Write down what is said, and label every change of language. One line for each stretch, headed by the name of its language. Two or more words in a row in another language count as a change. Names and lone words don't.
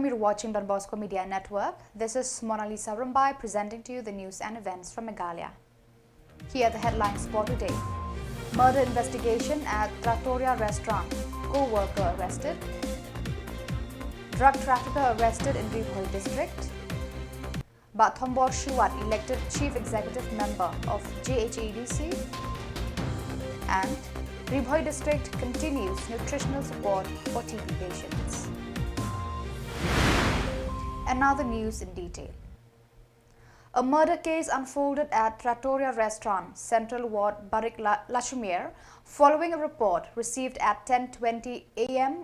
English: You're watching donbosco Media Network. This is Monalisa Rumbai presenting to you the news and events from Meghalaya. Here are the headlines for today. Murder investigation at Trattoria restaurant. Co-worker arrested. Drug trafficker arrested in Khubor district. Khhuborjylla elected chief executive member of KADC. And Khubor district continues nutritional support for TB patients. And now the news in detail. A murder case unfolded at Trattoria restaurant, Central Ward, Barik Lashumir, following a report received at 10:20 a.m.